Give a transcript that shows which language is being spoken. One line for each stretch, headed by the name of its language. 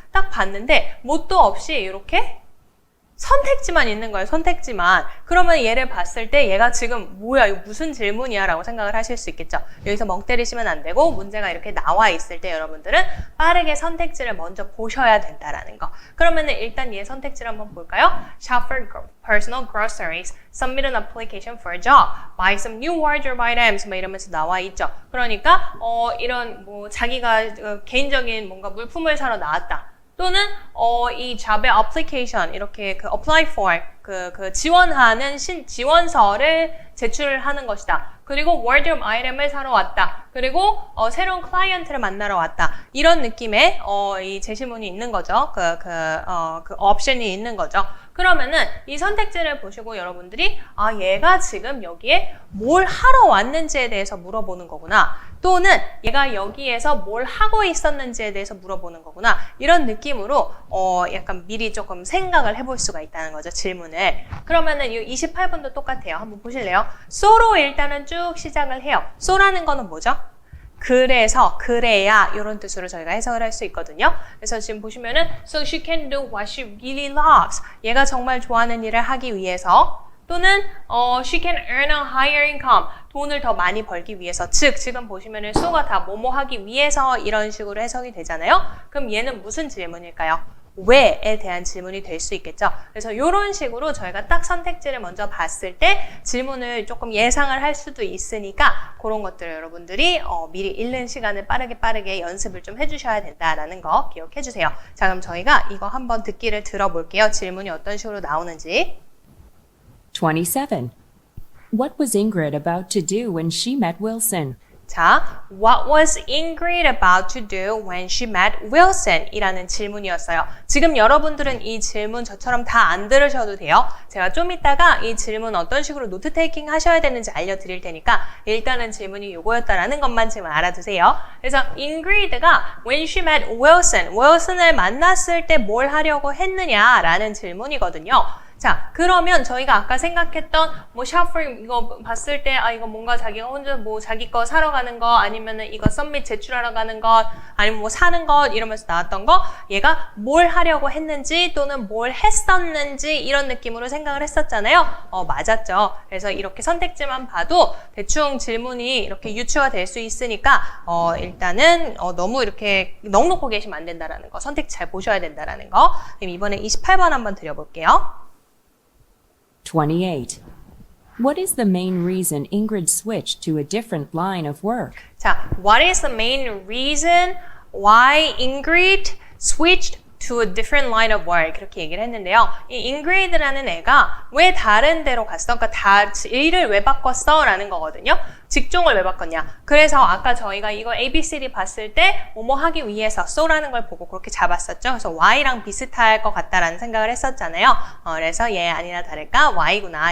Korean: 딱 봤는데 뭣도 없이 이렇게 선택지만 있는 거예요. 선택지만. 그러면 얘를 봤을 때 얘가 지금 뭐야 이거 무슨 질문이야 라고 생각을 하실 수 있겠죠. 여기서 멍 때리시면 안 되고 문제가 이렇게 나와 있을 때 여러분들은 빠르게 선택지를 먼저 보셔야 된다라는 거. 그러면은 일단 얘 선택지를 한번 볼까요?
English: Shop for personal groceries, submit an application for a job, buy some new wardrobe items
Korean: 뭐 이러면서 나와 있죠. 그러니까 이런 뭐 자기가 개인적인 뭔가 물품을 사러 나왔다. 또는 이 잡의 application 이렇게 그
English: apply for
Korean: 그 지원하는 지원서를 제출하는 것이다. 그리고 wardrobe 아이템을 사러 왔다. 그리고 새로운 클라이언트를 만나러 왔다. 이런 느낌의 이 제시문이 있는 거죠. 그 옵션이 있는 거죠. 그러면은 이 선택지를 보시고 여러분들이 얘가 지금 여기에 뭘 하러 왔는지에 대해서 물어보는 거구나. 또는 얘가 여기에서 뭘 하고 있었는지에 대해서 물어보는 거구나. 이런 느낌으로 약간 미리 조금 생각을 해볼 수가 있다는 거죠. 질문을. 그러면은 이 28분도 똑같아요. 한번 보실래요? so로 일단은 쭉 시작을 해요. so라는 거는 뭐죠? 그래서, 그래야 이런 뜻으로 저희가 해석을 할 수 있거든요. 그래서 지금 보시면은
English: So she can do what she really loves.
Korean: 얘가 정말 좋아하는 일을 하기 위해서 또는
English: she can earn a higher income.
Korean: 돈을 더 많이 벌기 위해서. 즉, 지금 보시면은 so가 다 뭐뭐 하기 위해서 이런 식으로 해석이 되잖아요. 그럼 얘는 무슨 질문일까요? 왜에 대한 질문이 될 수 있겠죠. 그래서 이런 식으로 저희가 딱 선택지를 먼저 봤을 때 질문을 조금 예상을 할 수도 있으니까 그런 것들을 여러분들이 미리 읽는 시간을 빠르게 연습을 좀 해주셔야 된다라는 거 기억해 주세요. 자, 그럼 저희가 이거 한번 듣기를 들어볼게요. 질문이 어떤 식으로 나오는지. 27.
English: What was Ingrid about to do when she met Wilson? 자, what was Ingrid about to do when she met Wilson?
Korean: 이라는 질문이었어요. 지금 여러분들은 이 질문 저처럼 다 안 들으셔도 돼요. 제가 좀 이따가 이 질문 어떤 식으로 노트 테이킹 하셔야 되는지 알려드릴 테니까 일단은 질문이 이거였다라는 것만 지금 알아두세요. 그래서 Ingrid가
English: when she met Wilson,
Korean: Wilson을 만났을 때 뭘 하려고 했느냐라는 질문이거든요. 자, 그러면 저희가 아까 생각했던 뭐 샤플 이거 봤을 때 이거 뭔가 자기가 혼자 뭐 자기 거 사러 가는 거 아니면은 이거 썸밋 제출하러 가는 것 아니면 뭐 사는 것 이러면서 나왔던 거 얘가 뭘 하려고 했는지 또는 뭘 했었는지 이런 느낌으로 생각을 했었잖아요. 맞았죠. 그래서 이렇게 선택지만 봐도 대충 질문이 이렇게 유추가 될 수 있으니까 일단은 너무 이렇게 넉넉히 계시면 안 된다라는 거 선택지 잘 보셔야 된다라는 거. 그럼 이번에 28번 한번 드려볼게요. 28.
English: What is the main reason Ingrid switched to a different line of work? 자, what is the main reason why Ingrid switched to a different line of work?
Korean: 그렇게 얘기를 했는데요. 이 Ingrid라는 애가 왜 다른 데로 갔어? 그러니까 일을 왜 바꿨어? 라는 거거든요. 직종을 왜 바꿨냐? 그래서 아까 저희가 이거 ABCD 봤을 때 뭐뭐 하기 위해서 so라는 걸 보고 그렇게 잡았었죠. 그래서 Y랑 비슷할 것 같다라는 생각을 했었잖아요. 그래서 얘 아니나 다를까 Y구나.